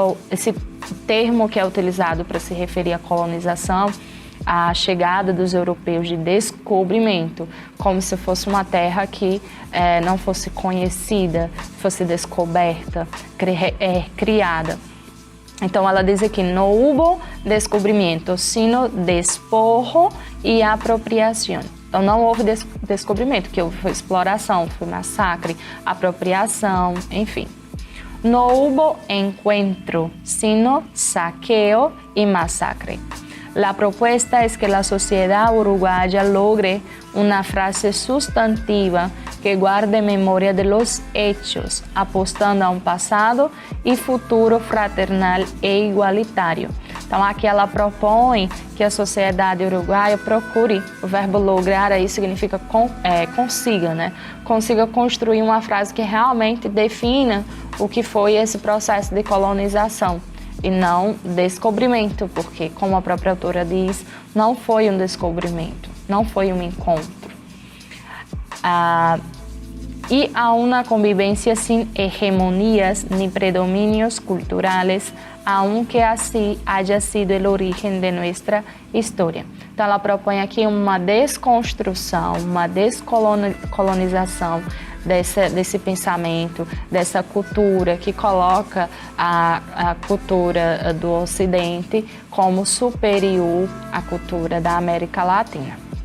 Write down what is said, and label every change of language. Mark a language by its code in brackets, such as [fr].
[pt] Esse termo que é utilizado para se referir à colonização, a chegada dos europeus de descobrimento, como se fosse uma terra que não fosse conhecida, fosse descoberta, criada. Então, ela diz aqui, [es] no hubo descobrimento, sino despojo e apropriação. [pt] Então, não houve descobrimento, que foi exploração, foi massacre, apropriação, enfim. [es] No hubo encuentro, sino saqueo y masacre. La propuesta es que la sociedad uruguaya logre una frase sustantiva que guarde memoria de los hechos, apostando a un pasado y futuro fraternal e igualitário. [pt] Então, aqui ela propõe que a sociedade uruguaia procure, o verbo lograr aí significa consiga, né? Consiga construir uma frase que realmente defina o que foi esse processo de colonização. E não descobrimento, porque, como a própria autora diz, não foi um descobrimento, não foi um encontro. [es] Y a una convivencia sin hegemonías ni predominios culturales, aunque así haya sido el origen de nuestra história. [pt] Então, ela propõe aqui uma desconstrução, uma descolonização desse pensamento, dessa cultura que coloca a cultura do Ocidente como superior à cultura da América Latina.